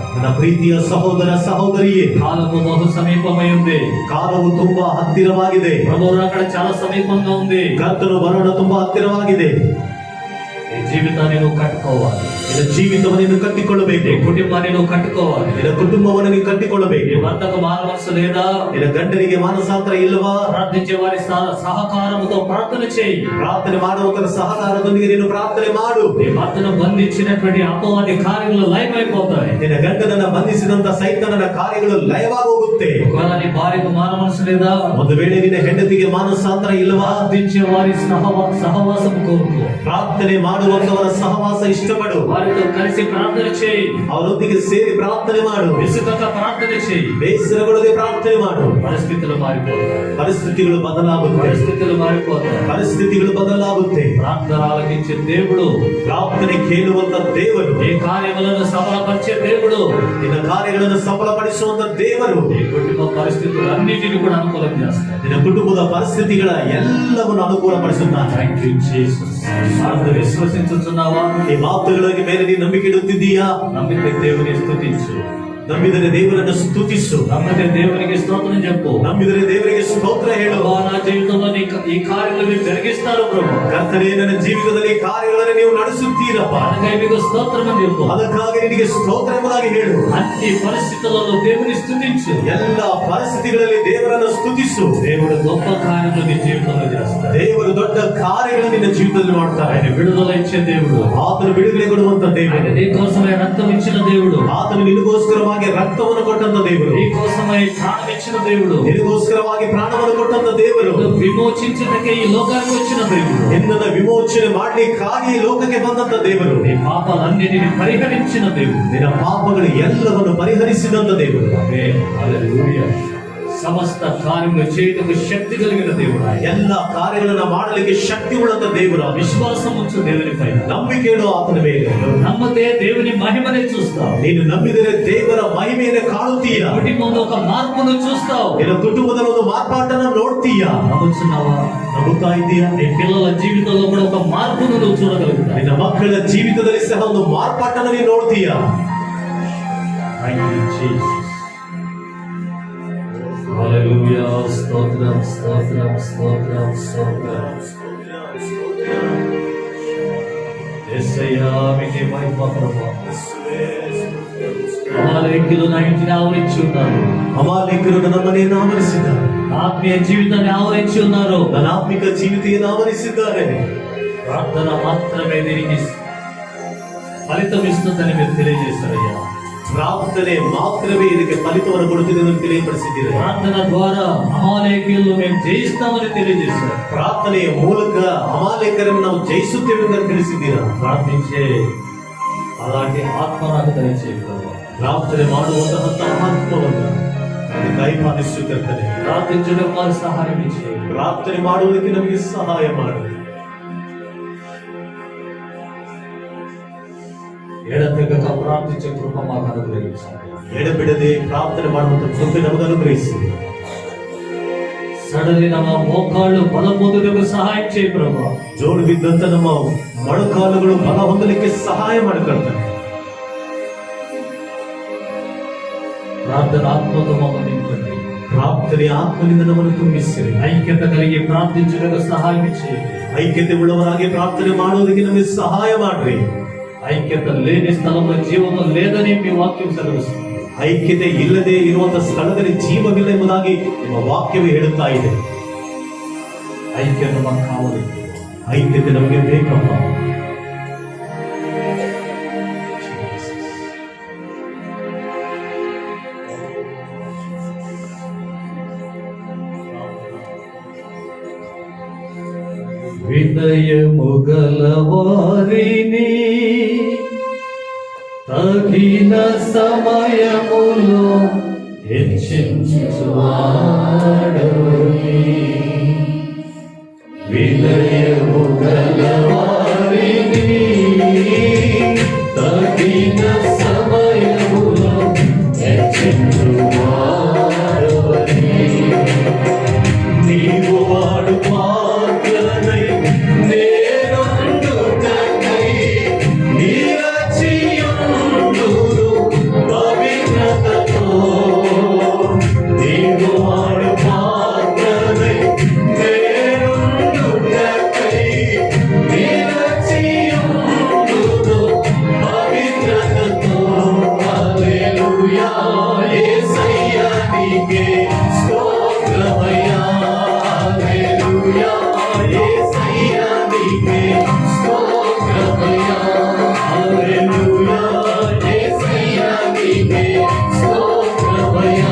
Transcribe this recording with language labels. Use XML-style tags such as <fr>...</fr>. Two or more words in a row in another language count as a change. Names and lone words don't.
<kn>ನನ್ನ ಪ್ರೀತಿಯ ಸಹೋದರ ಸಹೋದರಿಯೇ,</kn> <te>కాలము బహు సమీపమై ఉంది.</te> <kn>ಕಾಲವು ತುಂಬಾ ಹತ್ತಿರವಾಗಿದೆ.</kn> <te>ప్రభు రాకడ చాలా సమీపంగా ఉంది.</te> <kn>ಕರ್ತನು ಬರೋಣ ತುಂಬಾ ಹತ್ತಿರವಾಗಿದೆ.</kn> <te>నీ జీవితాన్ని నువ్వు కట్టుకోవాలి.</te> <kn>ನಿನ್ನ ಜೀವಿತವನ್ನು ನೀನು ಕಟ್ಟಿಕೊಳ್ಳಬೇಕು.</kn> <te>నీ కుటుంబాన్ని నువ్వు కట్టుకోవాలి.</te> <kn>ನಿನ್ನ ಕುಟುಂಬವನ್ನು ನೀನು ಕಟ್ಟಿಕೊಳ್ಳಬೇಕು.</kn> <te>నీ భర్తకు మానవలసి లేదా?</te> <kn>ನಿನ್ನ ಗಂಡನಿಗೆ ಮಾನಸಾಂತರ ಇಲ್ಲವಾ?</kn> <te>ప్రార్థించే వారి సహకారముతో ప్రార్థన చేయి.</te> <kn>ಪ್ರಾರ್ಥನೆ ಮಾಡುವಂತರ ಸಹಕಾರದೊಂದಿಗೆ ನೀನು ಪ್ರಾರ್ಥನೆ ಮಾಡು.</kn> <te>నీ భర్తను బంధించినటువంటి అపవాది కార్యములు లయమైపోతాయి.</te> <kn>ನಿನ್ನ ಗಂಡನನ್ನ ಬಂಧಿಸಿದಂತ ಸೈತಾನನ ಕಾರ್ಯಗಳು ಲಯವಾಗಿ ಹೋಗುತ್ತೆ.</kn> <te>ఒకవేళ నీ భార్యకు మానవలసి లేదా?</te> <kn>ಒಂದು ವೇಳೆ ನಿನ್ನ ಹೆಂಡತಿಗೆ ಮಾನಸಾಂತರ ಇಲ್ಲವಾ?</kn> <te>ప్రార్థించే వారి సహవాసం కోరుకో.</te> <kn>ಪ್ರಾರ್ಥನೆ ಮಾಡುವಂತವರ ಸಹವಾಸ ಇಷ್ಟಪಡು.</kn> <te>వారితో కలిసి ప్రార్థన చేయి.</te> <kn>ಅವರೊಂದಿಗೆ ಸೇರಿ ಪ್ರಾರ್ಥನೆ ಮಾಡು.</kn> <te>విసుగక ప్రార్థన చేయి.</te> <kn>ಬೇಸರಗೊಳ್ಳದೆ ಪ್ರಾರ್ಥನೆ ಮಾಡು.</kn> <te>పరిస్థితులు మారిపోతాయి.</te> <kn>ಪರಿಸ್ಥಿತಿಗಳು ಬದಲಾಗುತ್ತೆ.</kn> <te>పరిస్థితులు మారిపోతాయి.</te> <kn>ಪರಿಸ್ಥಿತಿಗಳು ಬದಲಾಗುತ್ತೆ.</kn> <te>ప్రార్థన ఆలకించే దేవుడు,</te> <kn>ಪ್ರಾರ್ಥನೆ ಕೇಳುವಂತ ದೇವರು,</kn> <te>నీ కార్యములను సఫలపరిచే దేవుడు,</te> <kn>ನಿನ್ನ ಕಾರ್ಯಗಳನ್ನು ಸಫಲಪಡಿಸುವಂತ ದೇವರು</kn> <te>నీ కుటుంబ పరిస్థితులన్నిటిని కూడా అనుకూలం చేస్తాడు.</te> <kn>ನಿನ್ನ ಕುಟುಂಬದ ಪರಿಸ್ಥಿತಿಗಳ ಎಲ್ಲವನ್ನು ಅನುಕೂಲಪಡಿಸುತ್ತಾನೆ.</kn> <en>Thank you Jesus. విశ్వసించుచున్నావా?</en> <kn>ಈ ಮಾತುಗಳಿಗೆ ಮೇಲೆ ನೀನು ನಂಬಿಕೆ ಇಡುತ್ತಿದ್ದೀಯಾ?</kn> <te>నమ్మితే దేవుని స్తుతించు.</te> <kn>ನಂಬಿದರೆ ದೇವರನ್ನು ಸ್ತುತಿಸು.</kn> <te>నమ్మితే దేవునికి స్తోత్రం చెప్పు.</te> <kn>ನಂಬಿದರೆ ದೇವರಿಗೆ ಸ್ತೋತ್ರ ಹೇಳು.</kn> <te>ప్రభు, నా జీవితంలో ఈ కార్యములు మీరు జరిగిస్తారు ప్రభు.</te> <kn>ಕರ್ತನೇ, ನನ್ನ ಜೀವಿತದಲ್ಲಿ ಈ ಕಾರ್ಯಗಳನ್ನು ನೀವು ನಡೆಸುತ್ತೀರಪ್ಪ.</kn> <te>అందుకై మీకు స్తోత్రం అని చెప్పు.</te> <kn>ಅದಕ್ಕಾಗಿ ನಿನಗೆ ಸ್ತೋತ್ರ ಎಂಬುದಾಗಿ ಹೇಳು.</kn> <te>అన్ని పరిస్థితులలో దేవుని స్తుతించు.</te> <kn>ಎಲ್ಲ ಪರಿಸ್ಥಿತಿಗಳಲ್ಲಿ ದೇವರನ್ನು ಸ್ತುತಿಸು.</kn> <te>దేవుడు గొప్ప కార్యములు నీ జీవితంలో చేస్తాడు.</te> <kn>ದೇವರು ದೊಡ್ಡ ಕಾರ್ಯಗಳನ್ನು ನಿನ್ನ ಜೀವಿತದಲ್ಲಿ ಮಾಡ್ತಾರೆ.</kn> <te>ఆయన విడుదల ఇచ్చే దేవుడు.</te> <kn>ಆತನು ಬಿಡುಗಡೆ ಕೊಡುವಂತ</kn> <te>ఆయన</te> <kn>ದೇವರು.</kn> <te>నీ కోసమే రక్తం ఇచ్చిన దేవుడు.</te> <kn>ಆತನು ನಿನಗೋಸ್ಕರವಾಗಿ ರಕ್ತವನ್ನು ಕೊಟ್ಟಂತ ದೇವರು.</kn> <te>నీ కోసమై ప్రాణం ఇచ్చిన దేవుడు.</te> <kn>ನಿನಗೋಸ್ಕರವಾಗಿ ಪ್ರಾಣವನ್ನು ಕೊಟ್ಟಂತ ದೇವರು.</kn> <te>విమోచించుటకే ఈ లోకానికి వచ్చిన దేవుడు.</te> <kn>ನಿನ್ನನ್ನು ವಿಮೋಚನೆ ಮಾಡ್ಲಿಕ್ಕಾಗಿ ಈ ಲೋಕಕ್ಕೆ ಬಂದಂತ ದೇವರು.</kn> <te>నీ పాపాలన్నిటిని పరిహరించిన దేవుడు.</te> <kn>ನಿನ್ನ ಪಾಪಗಳು ಎಲ್ಲವನ್ನು ಪರಿಹರಿಸಿದಂತ ದೇವರು.</kn> <te>హల్లెలూయా. సమస్త కార్యములు చేయుటకు శక్తి కలిగిన దేవుడు ఆయన.</te> <kn>ಎಲ್ಲ ಕಾರ್ಯಗಳನ್ನ ಮಾಡಲಿಕ್ಕೆ ಶಕ್ತಿ ಉಳ್ಳಂತ ದೇವರು.</kn> <te>విశ్వాసం ఉంచు దేవుని పైన.</te> <kn>ನಂಬಿಕೆ ಇಡು ಆತನ ಮೇಲೆ.</kn> <te>నమ్మతే దేవుని మహిమనే చూస్తావు.</te> <kn>ನೀನು ನಂಬಿದರೆ ದೇವರ ಮಹಿಮೆಯನ್ನು ಕಾಣುತ್ತೀಯ.</kn> <te>కుటుంబంలో ఒక మార్పును చూస్తావు.</te> <kn>ನಿನ್ನ ಕುಟುಂಬದಲ್ಲಿ ಒಂದು ಮಾರ್ಪಾಟನ್ನು ನೋಡ್ತೀಯ.</kn> <te>నమ్ముచున్నావా?</te> <kn>ನಂಬುತ್ತಾ ಇದೀಯಾ?</kn> <te>నీ పిల్లల జీవితంలో కూడా ఒక మార్పును నువ్వు చూడగలుగుతావు.</te> <kn>ನಿನ್ನ ಮಕ್ಕಳ ಜೀವಿತದಲ್ಲಿ ಸಹ ಒಂದು ಮಾರ್ಪಾಟನ್ನು ನೀನು ನೋಡ್ತೀಯ.</kn> <en>Thank you, Jesus.</en> <te>హల్లెలూయా. స్తోత్రం స్తోత్రం స్తోత్రం స్తోత్రం. యేసయ్యా మీకే మహిమ ప్రభువా. అమాలేకీయులు నా ఇంటిని ఆవరించి ఉన్నారు.</te> <kn>ಅಮಾಲೇಕರು ನನ್ನ ಮನೆಯನ್ನು ಆವರಿಸಿದ್ದಾರೆ.</kn> <te>ఆత్మీయ జీవితాన్ని ఆవరించి ఉన్నారు.</te> <kn>ನನ್ನ ಆತ್ಮಿಕ ಜೀವಿತೆಯನ್ನು ಆವರಿಸಿದ್ದಾರೆ.</kn> <te>ప్రార్థన మాత్రమే దీనికి ఫలితం ఇస్తుందని మీరు తెలియజేశారయ్యా.</te> <kn>ಪ್ರಾರ್ಥನೆ ಮಾತ್ರವೇ ಇದಕ್ಕೆ ಫಲಿತವನ್ನು ಕೊಡುತ್ತದೆ ಎಂದು ತಿಳಿಯಪಡಿಸಿದ್ದೀರಿ.</kn> <te>ప్రార్థన ద్వారా అమాలేకీయులను మేము జయిస్తామని తెలియజేశారు.</te> <kn>ಪ್ರಾರ್ಥನೆಯ ಮೂಲಕ ಅಮಾಲೇಕರನ್ನು ನಾವು ಜಯಿಸುತ್ತೇವೆ ಎಂದು ತಿಳಿಸಿದ್ದೀರಾ.</kn> <te>ప్రార్థించే అలాంటి ఆత్మ నాకు దయచేయండి ప్రభువా.</te> <kn>ಪ್ರಾರ್ಥನೆ ಮಾಡುವಂತಹ ಆತ್ಮವನ್ನು ದಯಪಾಲಿಸುತ್ತಿರ್ತಾನೆ.</kn> <te>ప్రార్థించడం మాకు సహాయం చేయండి.</te> <kn>ಪ್ರಾರ್ಥನೆ ಮಾಡುವುದಕ್ಕೆ ನಮಗೆ ಸಹಾಯ ಮಾಡು.</kn> <te>ఎడతెగక ప్రార్థించే కృప మాకు అనుగ్రహించండి.</te> <kn>ಎಡಬಿಡದೆ ಪ್ರಾರ್ಥನೆ ಮಾಡುವಂತ ಕೃಪೆ ನಮಗೆ ಅನುಗ್ರಹಿಸಿ.</kn> <te>సడలి ನಮ್ಮ మోకాళ్ళు బలపొందుటకు సహాయం చేయి ప్రభువా.</te> <kn>ಜೋಡು ಬಿದ್ದಂತ ನಮ್ಮ ಮೊಣಕಾಲುಗಳು ಬಲ ಹೊಂದಲಿಕ್ಕೆ ಸಹಾಯ ಮಾಡಿಕೊಳ್ತಾನೆ.</kn> <te>ప్రార్థన ఆత్మతో మమ్మల్ని నింపండి.</te> <kn>ಪ್ರಾರ್ಥನೆ ಆತ್ಮನಿಂದ ನಮ್ಮನ್ನು ತುಂಬಿಸಿರಿ.</kn> <te>ఐక్యత కలిగి ప్రార్థించుటకు సహాయం చేయండి.</te> <kn>ಐಕ್ಯತೆ ಉಳ್ಳವರಾಗಿ ಪ್ರಾರ್ಥನೆ ಮಾಡುವುದಕ್ಕೆ ನಮಗೆ ಸಹಾಯ ಮಾಡ್ರಿ.</kn> <te>ఐక్యత లేని స్థలంలో జీవము లేదని మీ వాక్యం సెలవిస్తుంది.</te> <kn>ಐಕ್ಯತೆ ಇಲ್ಲದೆ ಇರುವಂತಹ ಸ್ಥಳದಲ್ಲಿ ಜೀವವಿಲ್ಲ ಎಂಬುದಾಗಿ ನಿಮ್ಮ ವಾಕ್ಯವೇ ಹೇಳುತ್ತಾ ಇದೆ.</kn> <te>ఐక్యత మాకు కావాలి.</te> <kn>ಐಕ್ಯತೆ ನಮಗೆ ಬೇಕಪ್ಪ.</kn> <te>వినయము గలవారిని తగిన సమయములో హెచ్చించువాడని. వినయము గలవారిని తగిన సమయములో హెచ్చించువాడని. ನೀವು ವಾಡು ಪಾತ್ರನೈ ನೇರೊಂದುಕೈ ನೀರಚಿಯುಂದುರು ಪವಿತ್ರತೋ. ನೀವು ವಾಡು ಪಾತ್ರನೈ ನೇರೊಂದುಕೈ ನೀರಚಿಯುಂದುರು ಪವಿತ್ರತೋ. ಹಲ್ಲೆಲೂಯಾ యేసయ్య నీకే స్తోత్రమయ్యా. హల్లెలూయా యేసయ్య నీకే స్తోత్రమయ్యా. హల్లెలూయా యేసయ్య నీకే స్తోత్రమయ్యా.</te>